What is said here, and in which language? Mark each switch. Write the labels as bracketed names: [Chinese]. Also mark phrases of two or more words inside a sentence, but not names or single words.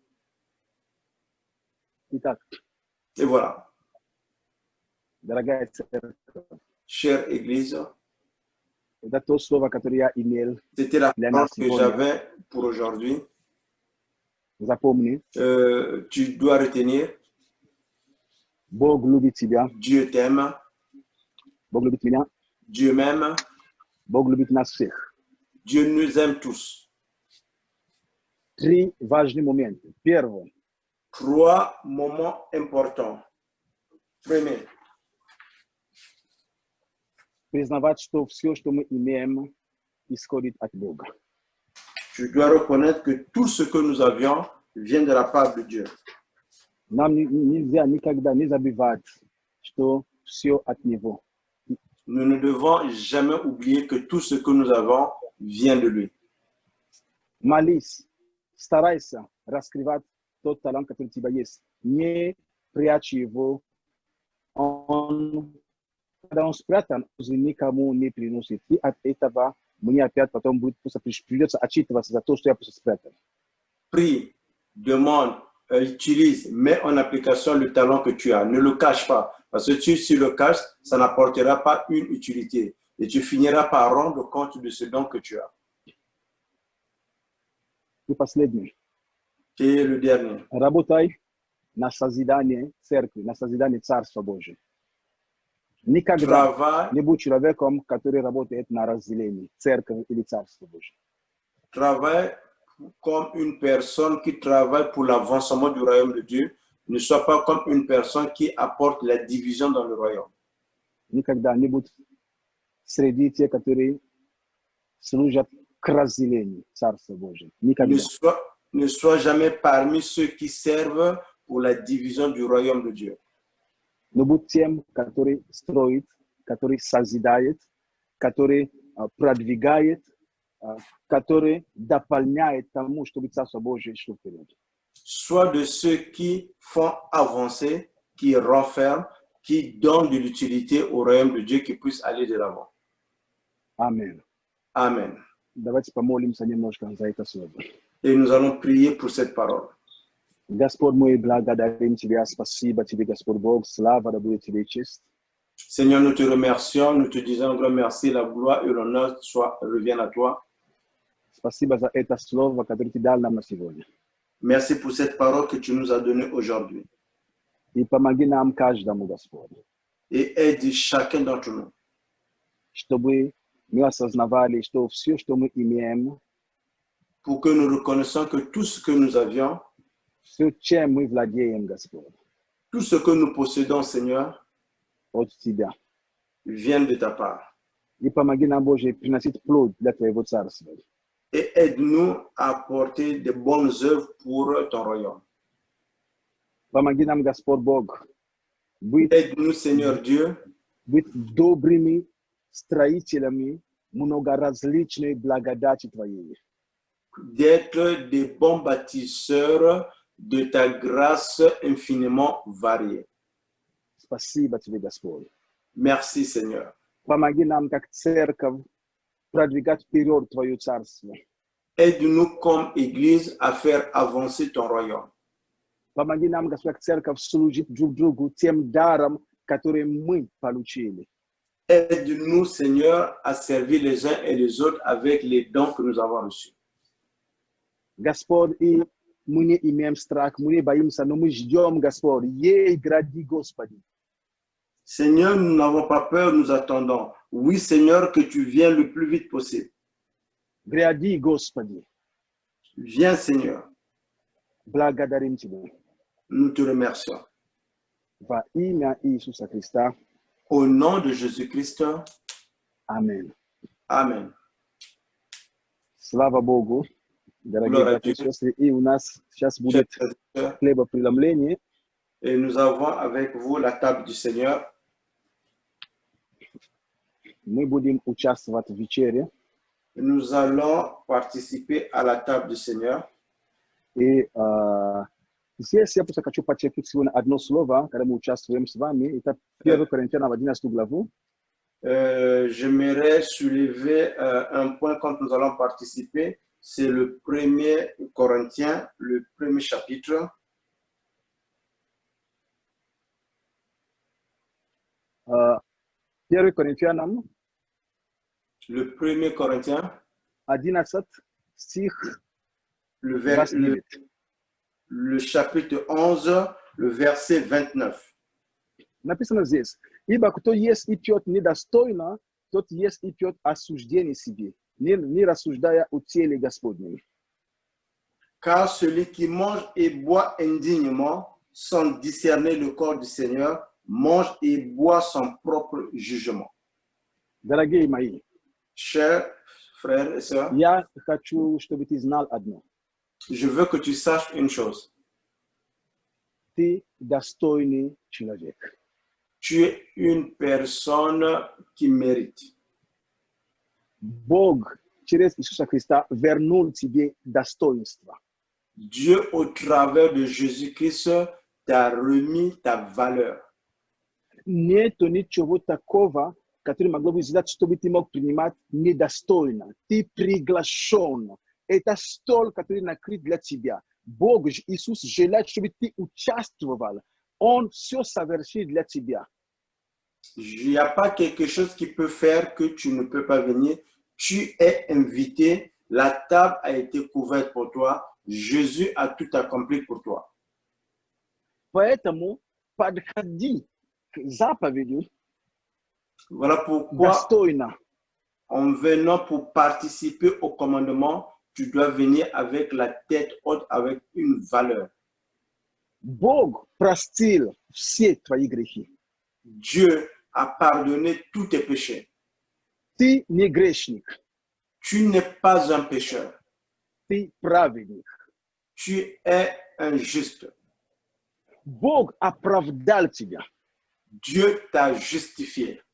[Russian] Итак, [French] Et voilà. [Russian] дорогая церковь, [French] Chère Église, [Russian] это то слово, которое я имел [French] c'était la [Russian] для [French] parole [Russian] нас [French] que [Russian] сегодня. [French] j'avais pour aujourd'hui. [Russian] Запомни, [French] Tu dois retenir, [Russian] Бог любит тебя, [French] Dieu t'aime, [Russian] Бог любит меня, [French] Dieu m'aime, [Russian] Бог любит нас всех. [French] Dieu nous aime tous. [Russian] 3 важных момента. Первое. [French] 3 moments importants. Premier, [Russian] Признавать, что все, что мы имеем, исходит от Бога. [French] tu dois reconnaître que tout ce que nous avions vient de la part de Dieu. [Russian] Нам нельзя никогда не забывать, что все от Него. [French] Nous ne devons jamais oublier que tout ce que nous avons vient de lui. [Russian] Молись, старайся раскрывать тот талант, который у тебя есть. Не прячь его. Когда он спрятан, никому не приносит. И от этого мне опять потом придется отчитываться за то, что я просто спрятал. [French] Prie, demande, utilise, mets en application le talent que tu as. Ne le cache pas. Parce que si tu le caches, ça n'apportera pas une utilité. Et tu finiras par rendre compte de ce don que tu as. [Russian] И последний. [French] Et le dernier. [Russian] Работай на созидание церкви, на созидание Царства Божьего. Никогда не будь человеком, который работает на разделении церкви или Царства Божьего. [French] Travaille comme une personne qui travaille pour l'avancement du royaume de Dieu. Ne sois pas comme une personne qui apporte la division dans le royaume. [Russian] Никогда не будь среди тех, которые служат к разделению Царства Божьего. Никогда. [French] Ne sois jamais parmi ceux qui servent pour la division du royaume de Dieu. [Russian] Но будь тем, который строит, который созидает, который продвигает, который дополняет тому, чтобы Царство Божие шло вперед. [French] Sois de ceux qui font avancer, qui renferment, qui donnent de l'utilité au royaume de Dieu, qui puisse aller de l'avant. Amen. Amen. [Russian] Давайте помолимся немножко за это слово. [French] Et nous allons prier pour cette parole. [Russian] Господь, мы благодарим Тебя, спасибо Тебе, Господь Бог, слава да будет Тебе честь. [French] Seigneur, nous te remercions, nous te disons un grand merci, la gloire et l'honneur reviennent à toi. [Russian] Спасибо за это слово, которое Ты дал нам на сегодня. [French] Merci pour cette parole que tu nous as donnée aujourd'hui. [Russian] И помоги нам каждому, Господь, [French] Et aide chacun d'entre nous, [Russian] чтобы мы осознавали, что все, что мы имеем, [French] pour que nous reconnaissons que tout ce que nous avions, [Russian] все, чем мы владеем, Господь, [French] tout ce que nous possédons, Seigneur, [Russian] от Тебя. [French] vient de ta part. [Russian] И помоги нам, Боже, приносить плод для Твоего Царства. [French] Et aide-nous à apporter de bonnes œuvres pour ton royaume. [Russian] Помоги нам, Господь Бог, быть [French] Aide-nous, Seigneur Dieu, [Russian] добрыми строителями многоразличной благодати Твоей. [French] d'être des bons bâtisseurs de ta grâce infiniment variée. [Russian] Спасибо Тебе, Господь. [French] Merci, Seigneur. [Russian] Помоги нам, как церковь, продвигать вперед Твое Царство. [French] Aide-nous comme Église à faire avancer ton royaume. [Russian] Помоги нам, Господь, как церковь, служить друг другу тем даром, который мы получили. [French] Aide-nous, Seigneur, à servir les uns et les autres avec les dons que nous avons reçus. [Russian] Господь, и мы не имеем страх, мы не боимся, но мы ждем, Господь, ей гради, Господи. [French] Seigneur, nous n'avons pas peur, nous attendons. Oui, Seigneur, que tu viennes le plus vite possible. [Russian] Гради, Господи. [French] Viens, Seigneur. [Russian] Благодарим Тебя. [French] Nous te remercions. [Russian] Во имя Иисуса Христа. [French] Au nom de Jésus-Christ. [Russian] Аминь. [French] Amen. [Russian] Слава Богу. Дорогие братья и сестры, и у нас сейчас будет хлебопреломление. [French] Et nous avons avec vous la table du Seigneur. [Russian] Мы будем участвовать в вечере. [French] Nous allons participer à la table du Seigneur. [Russian] И здесь я просто хочу подчеркнуть сегодня одно слово, когда мы участвуем с вами. Это 1 Коринфянам 11 главу. [French] J'aimerais soulever un point quand nous allons participer. C'est le 1er Corinthiens, le 1er chapitre. [Russian] Первый Коринфянам, [French] Le 1er Corinthiens, [Russian] 11 стих, [French] le chapitre 11, le verset 29. [Russian] Написано здесь: «Ибо кто ест и пьет недостойно, тот ест и пьет осуждение себе, не рассуждая о теле Господнем». [French] Car celui qui mange et boit indignement, sans discerner le corps du Seigneur, mange et boit son propre jugement. [Russian] Дорогие мои, [French] Chers frères et sœurs, [Russian] я хочу, чтобы ты знал одно. [French] je veux que tu saches une chose. [Russian] Ты достойный человек. [French] Tu es une personne qui mérite. [Russian] Бог через Иисуса Христа вернул тебе достоинство. [French] Dieu, au travers de Jésus-Christ, t'a remis ta valeur. [Russian] Нету ничего такого, которое могло бы сделать, чтобы ты мог принимать недостойно. Ты приглашен. Это стол, который накрыт для тебя. Бог, Иисус, желает, чтобы ты участвовал. Он все совершил для тебя. [French] Il n'y a pas quelque chose qui peut faire que tu ne peux pas venir. Tu es invité. La table a été couverte pour toi. Jésus a tout accompli pour toi. [Russian] Поэтому подходи к заповеди [French] Voilà pourquoi, [Russian] достойно. [French] en venant pour participer au commandement, tu dois venir avec la tête haute, avec une valeur. [Russian] Бог простил все твои грехи. [French] Dieu a pardonné tous tes péchés. [Russian] Ты не грешник, [French] Tu n'es pas un pécheur. [Russian] ты праведник. [French] Tu es un juste. [Russian] Бог оправдал тебя. [French] Dieu t'a justifié.